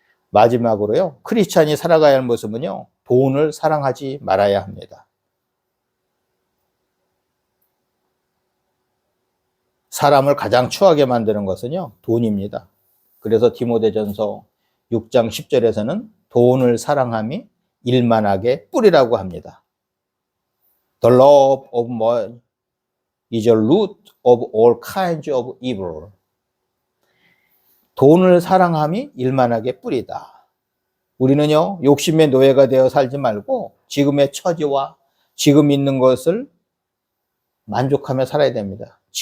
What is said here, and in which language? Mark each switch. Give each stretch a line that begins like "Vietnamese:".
Korean: 마지막으로요, 크리스찬이 살아가야 할 모습은요, 돈을 사랑하지 말아야 합니다. 사람을 가장 추하게 만드는 것은요, 돈입니다. 그래서 디모데전서 6장 10절에서는 돈을 사랑함이 일만하게 뿌리라고 합니다.
English: The love of money is a root of all kinds of evil.
Korean: 돈을 사랑함이 일만하게 뿌리다. 우리는요, 욕심의 노예가 되어 살지 말고 지금의 처지와 지금 있는 것을 만족하며 살아야 됩니다.